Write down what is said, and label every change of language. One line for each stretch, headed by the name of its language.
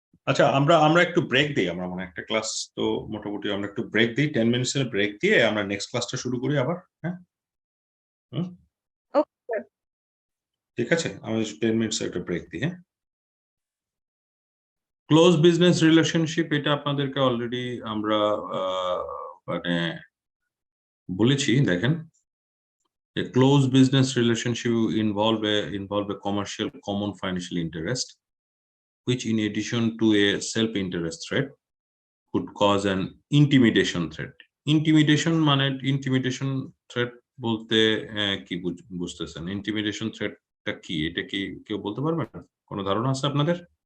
Bangla: আচ্ছা, আমরা একটু ব্রেক দিই, আমরা মানে একটা ক্লাস তো মোটামুটি আমরা একটু ব্রেক দিই, 10 মিনিটসের ব্রেক দিয়ে আমরা নেক্সট ক্লাসটা শুরু করি আবার। হ্যাঁ, ঠিক আছে, আমি 10 মিনিটস একটা ব্রেক দিই। হ্যাঁ, ক্লোজ বিজনেস রিলেশনশিপ, এটা আপনাদেরকে অলরেডি আমরা মানে বলেছি। দেখেন,
English: a close business relationship involve a commercial common financial interest, which in addition to a self-interest threat could cause an intimidation threat.
Bangla: Intimidation threat বলতে কি বুঝতেছেন? Intimidation threatটা কি? এটা কি কেউ বলতে পারবেন? কোনো ধারণা আছে আপনাদের?